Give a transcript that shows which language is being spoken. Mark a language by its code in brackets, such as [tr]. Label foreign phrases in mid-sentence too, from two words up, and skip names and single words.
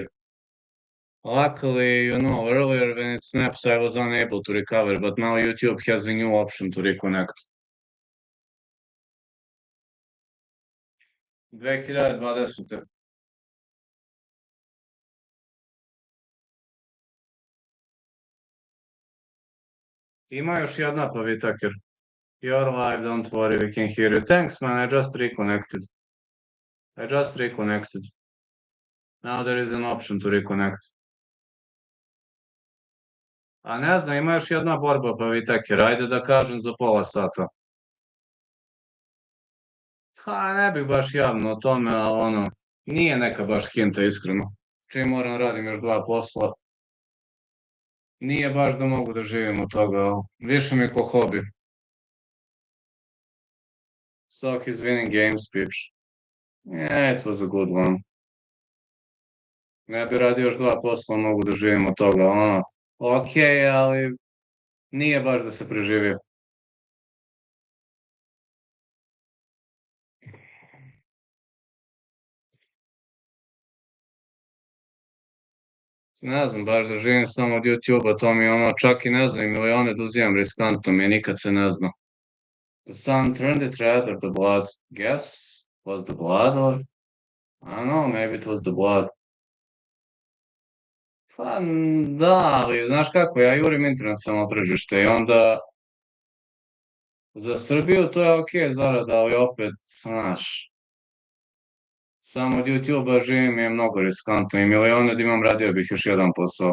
[en] Luckily, earlier when it snaps, I was unable to recover, but now YouTube has a new option to reconnect. 2020. [sr] Ima još jedna pa Whittaker. [en] You're live, don't worry, we can hear you. Thanks, man, I just reconnected. Now there is an option to reconnect. [sr] A ne znam, ima još jedna borba pa Whittaker, ajde da kažem za pola sata. Ha, ne bih baš javno o tome, ali nije neka baš hinta, iskreno. Čim moram radim još 2 posla. Nije baš da mogu da živim od toga, ali više mi je ko hobi. [en] Stock is winning game speech. Yeah, it was a good one. [sr] Ne bi radio još 2 posla, mogu da živim od toga, ok, ali nije baš da se preživio. Ne znam, baš da živim samo od YouTube-a, to mi je čak i ne znam, milione da uzimam riskantno mi je, nikad se ne zna. [en] The sun turned it red or the blood? Guess was the blood or I don't know, maybe it was the blood. [sr] Pa da, ali znaš kako, ja jurim internacionalno tržište i onda za Srbiju to je okej zarada, ali opet, znaš, samo od YouTube-a živim je mnogo riskantno i milione da imam radio bih još jedan posao.